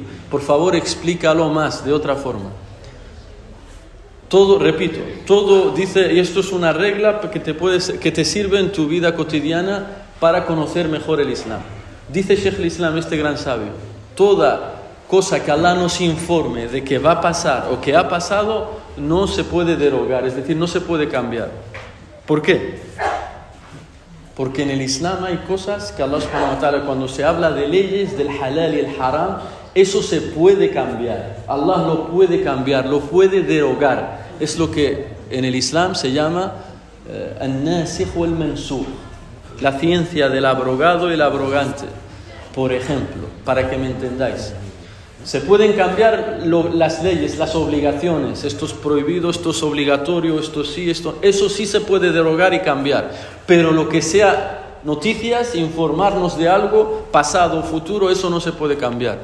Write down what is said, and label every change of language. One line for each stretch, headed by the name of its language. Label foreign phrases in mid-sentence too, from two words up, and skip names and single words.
Spanish: Por favor, explícalo más, de otra forma. Todo, repito, todo dice, y esto es una regla que te sirve en tu vida cotidiana para conocer mejor el Islam. Dice Sheikh al-Islam, este gran sabio, toda cosa que Allah nos informe de que va a pasar o que ha pasado, no se puede derogar, es decir, no se puede cambiar. ¿Por qué? Porque en el Islam hay cosas que Allah
Arabic: سبحانه وتعالى,
Spanish: cuando se habla de leyes, del halal y el haram, eso se puede cambiar. Allah lo puede cambiar, lo puede derogar. Es lo que en el Islam se llama al-nasikh o al-mansukh, la ciencia del abrogado y el abrogante. Por ejemplo, para que me entendáis, se pueden cambiar las leyes, las obligaciones, esto es prohibido, esto es obligatorio, esto sí, eso sí se puede derogar y cambiar, pero lo que sea noticias, informarnos de algo, pasado, futuro, eso no se puede cambiar.